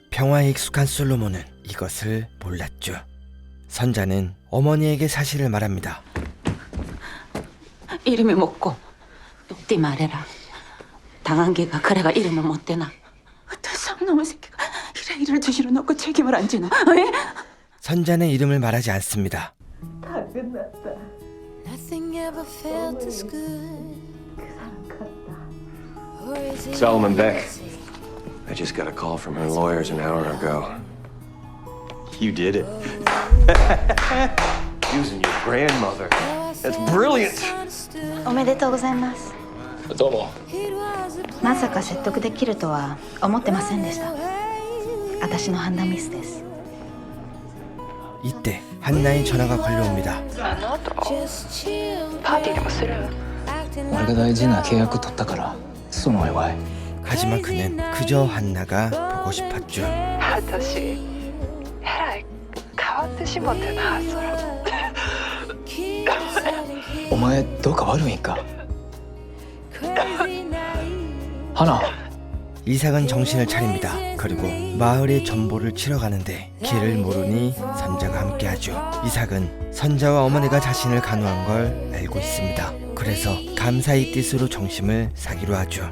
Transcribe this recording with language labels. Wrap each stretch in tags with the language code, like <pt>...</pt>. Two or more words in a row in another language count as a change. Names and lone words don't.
<ko>평화에 익숙한 솔로몬은 이것을 몰랐죠. 선자는 어머니에게 사실을 말합니다. 이름이 뭐고 똑띠 말해라. 당한 게가 그래가 이름을 못 대나. 어떤 쌍놈의 새끼가 이래 일을 뒤로 놓고 책임을 안 지나. 왜? 선자는 이름을 말하지 않습니다. 다 끝났다.</ko> <en>Solomon Beck. I just got a call from her lawyers an hour ago. You did it. Using your grandmother. That's brilliant.</en> <ja>おめでとうございます。どうも。まさか説得できるとは思ってませんでした。私の判断ミスです。</ja> <ko>이때 한나의 전화가 걸려옵니다.</ko> <ja>パーティーでもする？俺が大事な契約取ったからそのお祝い。</ja> <ko>하지만 그는 그저 한나가 보고 싶었죠.</ko> <ja>私えらい変わってしもてなそら。お前どうか悪いんか。하나.</ja> <ko>이삭은 정신을 차립니다. 그리고 마을의 전보를 치러 가는데 길을 모르니 선자가 함께하죠. 이삭은 선자와 어머니가 자신을 간호한 걸 알고 있습니다. 그래서 감사의 뜻으로 정심을 사기로 하죠.</ko>